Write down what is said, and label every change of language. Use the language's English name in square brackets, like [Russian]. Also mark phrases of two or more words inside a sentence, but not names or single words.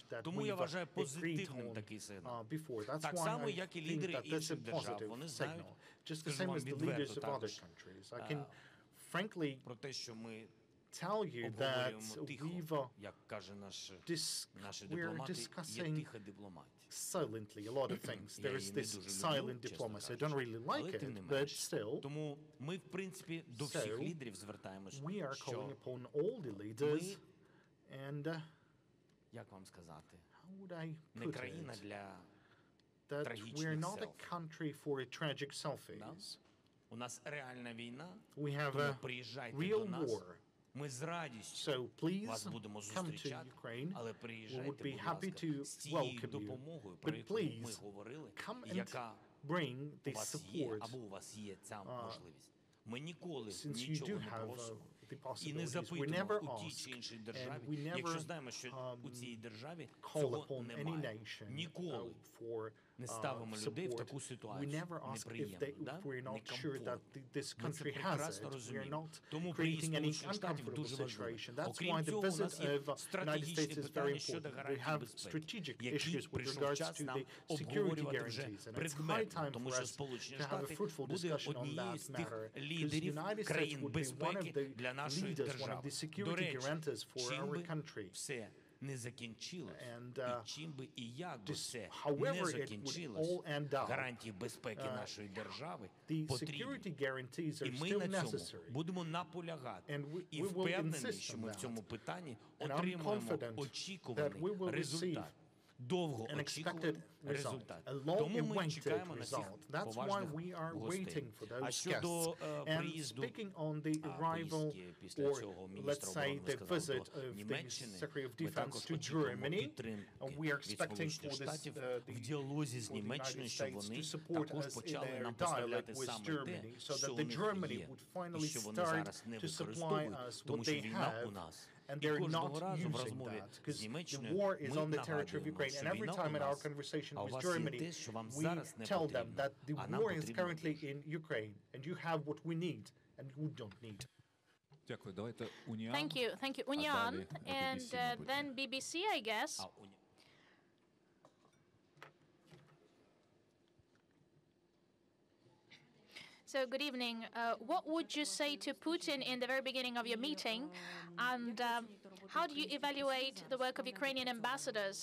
[Ukrainian] Тому я вважаю позитивним такий сигнал. Так само, як і лідери інших держав. Вони знають, скажу вам відверто також, про те, що ми обговорюємо тихо, як каже наші дипломати, є тиха дипломатія. [English] Silently a lot of things. There is this silent diplomacy. I don't really like it, but still. [Ukrainian] Тому ми, в принципі, до всіх лідерів звертаємося, [English] we are calling upon all the leaders and [Ukrainian] як вам сказати, [English] How would I [Ukrainian] не [English] put [Ukrainian] країна [English] it? [Ukrainian] для [English] That we're [Ukrainian] трагічних [English] not a [Ukrainian] селфі. [English] country for tragic selfies. [Ukrainian] У нас реальна війна, [English] We have [Ukrainian] тому [English] a [Ukrainian] приїжджайте [English] real [Ukrainian] до нас. [English] war. [Ukrainian] Ми з радістю [English] So please [Ukrainian] вас будемо [English] come to [Ukrainian] зустрічати, [English] Ukraine. [Ukrainian] але [English] We would [Ukrainian] приїжджайте, [English] be [Ukrainian] будь [English] happy [Ukrainian] ласка, [English] to [Ukrainian] з тією [English] welcome you. [Ukrainian] допомогою, про [English] But [Ukrainian] яку ми [English] please [Ukrainian] говорили, [English] come [Ukrainian] і [English] and [Ukrainian] яка [English] bring [Ukrainian] у [English] this [Ukrainian] вас є, [English] support [Ukrainian] або у вас є ця можливість. Ми ніколи [English] since you [Ukrainian] нічого [English] do [Ukrainian] не [English] have [Ukrainian] просимо [English] the [Ukrainian] і не [English] possibilities. We [Ukrainian] запитуємо [English] never [Ukrainian] у тій [English] ask [Ukrainian] чи іншій [English] and [Ukrainian] державі, [English] we [Ukrainian] якщо [English] never [Ukrainian] знаємо, що у цій державі [English] call [Ukrainian] цього [English] upon any [Ukrainian] немає. [English] nation [Ukrainian] Ніколи [English] for [Ukrainian] не ставимо людей в [English] support. [Ukrainian] таку [English] We [Ukrainian] ситуацію [English] never ask if [Ukrainian] неприємну, [English] we're not sure that this [Ukrainian] Ми це [English] country has [Ukrainian] прекрасно [English] it. We're [Ukrainian] розуміємо. [English] not [Ukrainian] Тому приїзд [English] creating any [Ukrainian] Сполучених Штатів [English] uncomfortable [Ukrainian] дуже важливий. [English] situation. That's [Ukrainian] Окрім [English] why the [Ukrainian] цього, у [English] visit [Ukrainian] нас є [English] of United States [Ukrainian] стратегічні [English] is very [Ukrainian] питання щодо [English] important. We [Ukrainian] гарантій [English] have [Ukrainian] безпеки, [English] strategic [Ukrainian] які [English] issues with [Ukrainian] прийшов [English] regards [Ukrainian] час [English] to [Ukrainian] нам [English] the security [Ukrainian] обговорювати вже [English] guarantees. And it's high [Ukrainian] предметно, [English] time [Ukrainian] тому [English] for [Ukrainian] що [English] us [Ukrainian] Сполучені [English] to have a [Ukrainian] Штати [English] fruitful [Ukrainian] буде [English] discussion on [Ukrainian] однією [English] that [Ukrainian] з тих [English] matter. Because [Ukrainian] лідерів [English] United States [Ukrainian] країн [English] would be one of [Ukrainian] безпеки [English] the [Ukrainian] для нашої [English] leaders, one of [Ukrainian] держави. [English] the [Ukrainian] До [English] security [Ukrainian] речі, [English] guarantors for [Ukrainian] чим [English] our [Ukrainian] би [English] country. [Ukrainian] все не закінчилось, [English] And, [Ukrainian] і чим би і як би все [English] however [Ukrainian] не [English] it would [Ukrainian] закінчилось, [English] all end up, [Ukrainian] гарантії безпеки нашої держави [English] the [Ukrainian] потрібні. [English] security guarantees [Ukrainian] І [English] are [Ukrainian] ми [English] still [Ukrainian] на цьому [English] necessary. [Ukrainian] будемо наполягати. [English] And [Ukrainian] І [English] we will [Ukrainian] впевнений, [English] insist [Ukrainian] що [English] on [Ukrainian] ми в [English] that. [Ukrainian] цьому питанні [English] And I'm [Ukrainian] отримуємо [English] confident that we [Ukrainian] очікуваний [English] will [Ukrainian] результат. [English] receive an [Ukrainian] Довгоочікуваний [English] expected result, [Ukrainian] результат. [English] a [Ukrainian] Тому ми [English] long-awaited [Ukrainian] чекаємо на цих [English] result. That's why [Ukrainian] поважних [English] we are [Ukrainian] гостей. [English] waiting for [Ukrainian] А [English] those [Ukrainian] щодо [English] guests. And [Ukrainian] приїзду, [English] speaking on the arrival, [Ukrainian] поїздки після [English] or [Ukrainian] цього [English] let's [Ukrainian] міністра [English] say [Ukrainian] оборони [English] the [Ukrainian] сказав [English] visit [Ukrainian] до [English] of the [Ukrainian] Німеччини, [English] Secretary of [Ukrainian] ми [English] Defense [Ukrainian] також [English] to [Ukrainian] очікуємо [English] Germany, [Ukrainian] підтримки [English] we are [Ukrainian] від [English] expecting [Ukrainian] Сполучених [English] for this, [Ukrainian] Штатів [English] the [Ukrainian] в діалозі з [English] for the [Ukrainian] Німеччиною, [English] United [Ukrainian] щоб [English] States [Ukrainian] вони [English] to support [Ukrainian] також [English] us in [Ukrainian] почали [English] their [Ukrainian] нам [English] dialogue [Ukrainian] поставляти [English] with [Ukrainian] саме те, [English] Germany, so [Ukrainian] що [English] that [Ukrainian] у [English] the [Ukrainian] них [English] Germany [Ukrainian] є, [English] would [Ukrainian] і [English] finally [Ukrainian] що вони [English] start [Ukrainian] зараз не [English] to supply [Ukrainian] використовують, [English] us [Ukrainian] тому [English] what [Ukrainian] що [English] they [Ukrainian] війна у [English] have. [Ukrainian] нас. [English] And [Ukrainian] І [English] they're [Ukrainian] кожного [English] not [Ukrainian] разу в [English] using [Ukrainian] розмові [English] that [Ukrainian] з [English] because the [Ukrainian] Німеччиною [English] war is [Ukrainian] ми [English] on the territory of [Ukrainian] нагадуємо, [English] Ukraine. [Ukrainian] що [English] And every [Ukrainian] війна [English] time [Ukrainian] у [English] in our [Ukrainian] нас, [English] conversation [Ukrainian] а у [English] with [Ukrainian] вас є [English] Germany, [Ukrainian] те, що вам [English] we [Ukrainian] зараз не [English] tell them [Ukrainian] потрібно, [English] that the [Ukrainian] а нам [English] war is [Ukrainian] потрібно [English] currently [Ukrainian] більше. [English] in Ukraine, and you have what we need and you don't need. [Ukrainian] Дякую. Давайте Уніан. [English] Thank you. Unyan, and then BBC, I guess. So, good evening. What would you say to Putin in the very beginning of your meeting? And how do you evaluate the work of Ukrainian ambassadors?